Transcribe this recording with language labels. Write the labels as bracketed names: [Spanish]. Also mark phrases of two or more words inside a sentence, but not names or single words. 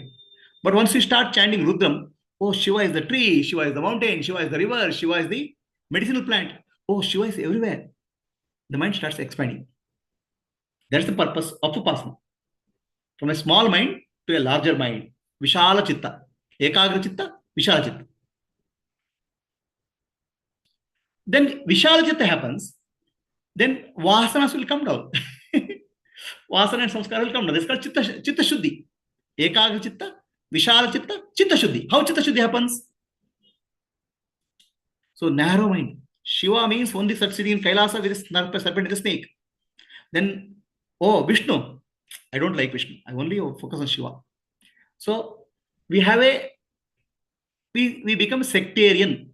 [English] But once you start chanting Rudram, oh, Shiva is the tree, Shiva is the mountain, Shiva is the river, Shiva is the medicinal plant. Oh, Shiva is everywhere. The mind starts expanding. That's the purpose of Upasana. From a small mind to a larger mind. [Sanskrit] Vishala Chitta. Ekagra Chitta, Vishala Chitta. [English] Then [Sanskrit] Vishala Chitta [English] happens, then Vasanas will come down. Vasana and Samskara will come down. That's called [Sanskrit] Chitta Shuddhi. [English] Ekagra Chitta, Vishala Chitta, Chitta Shuddhi. How [Sanskrit] Chitta Shuddhi [English] happens? So narrow mind. Shiva means only succeeding in Kailasa with a serpent and a snake. Then, oh, Vishnu. I don't like Vishnu. I only focus on Shiva. So we have we become sectarian.